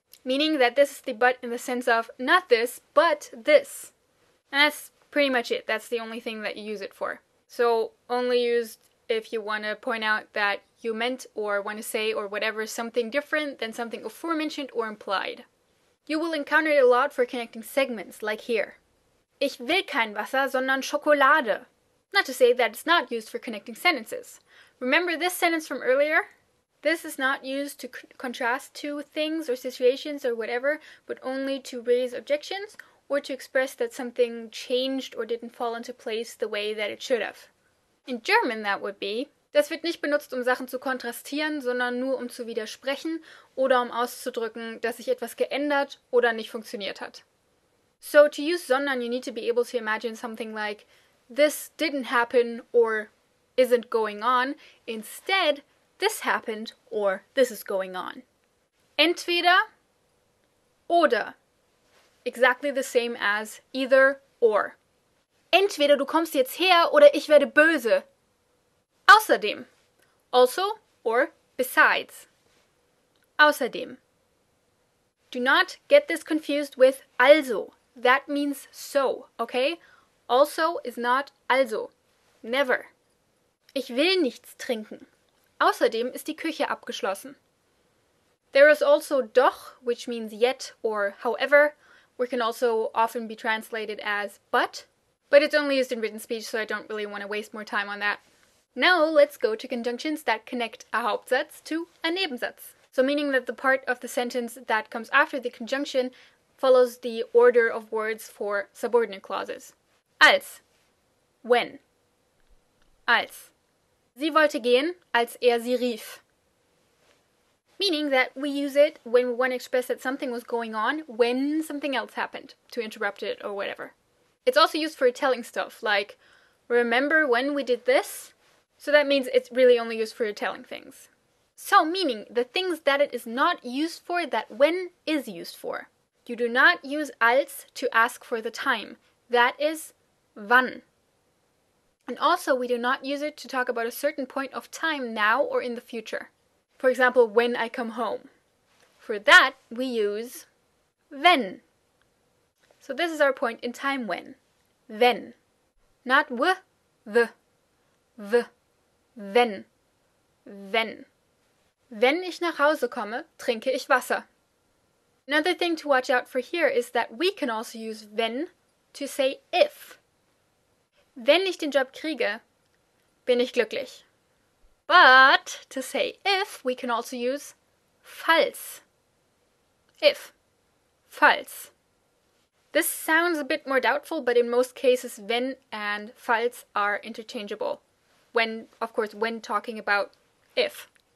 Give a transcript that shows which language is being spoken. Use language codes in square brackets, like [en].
[en] Meaning that this is the but in the sense of not this, but this. And that's pretty much it. That's the only thing that you use it for. So only used if you want to point out that you meant or want to say or whatever something different than something aforementioned or implied. You will encounter it a lot for connecting segments, like here. [de] Ich will kein Wasser, sondern Schokolade. [en] Not to say that it's not used for connecting sentences. Remember this sentence from earlier? This is not used to contrast two things or situations or whatever, but only to raise objections or to express that something changed or didn't fall into place the way that it should have. In German that would be, [de] das wird nicht benutzt, um Sachen zu kontrastieren, sondern nur um zu widersprechen oder um auszudrücken, dass sich etwas geändert oder nicht funktioniert hat. [en] So to use sondern, you need to be able to imagine something like, this didn't happen or isn't going on. Instead, this happened or this is going on. Entweder oder. Exactly the same as either or. [de] Entweder du kommst jetzt her oder ich werde böse. [en] Außerdem. Also or besides. Außerdem. Do not get this confused with also. That means so, okay? Also is not also. Never. [de] Ich will nichts trinken. Außerdem ist die Küche abgeschlossen. [en] There is also doch, which means yet or however, or can also often be translated as but it's only used in written speech, so I don't really want to waste more time on that. Now let's go to conjunctions that connect a Hauptsatz to a Nebensatz. So meaning that the part of the sentence that comes after the conjunction follows the order of words for subordinate clauses. Als. When. [de] Als. Sie wollte gehen, als er sie rief. [en] meaning that we use it when we want to express that something was going on when something else happened, to interrupt it or whatever. It's also used for telling stuff, like, remember when we did this? So that means it's really only used for telling things. So, meaning the things that it is not used for, that when is used for. You do not use als to ask for the time. That is wann. And also, we do not use it to talk about a certain point of time now or in the future. For example, when I come home. For that, we use wenn. So this is our point in time when. Wenn. Not w, the. V. Wenn. Wenn. [de] Wenn ich nach Hause komme, trinke ich Wasser. [en] Another thing to watch out for here is that we can also use wenn to say if. [de] Wenn ich den Job kriege, bin ich glücklich. [en] But to say if, we can also use falls. If. Falls. This sounds a bit more doubtful, but in most cases, wenn and falls are interchangeable. When, of course, when talking about if.